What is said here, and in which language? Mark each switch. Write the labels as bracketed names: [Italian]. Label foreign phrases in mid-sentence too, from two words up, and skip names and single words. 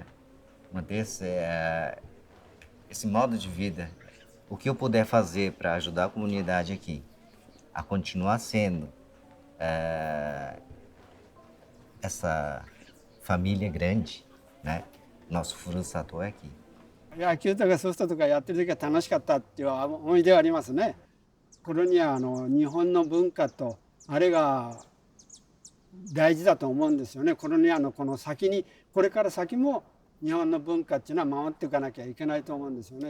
[Portuguese] Manter esse modo de vida. O que eu puder fazer para ajudar a comunidade aqui a continuar sendo essa família grande, né? Nosso furusato é aqui. [Japanese] 野球とかソフトとかやってる時は楽しかったっていう思い出はありますね。コロニア日本の文化とあれが大事だと思うんですよね。コロニアのこの先に、これから先も日本の文化っていうのは守っていかなきゃいけないと思うんですよね。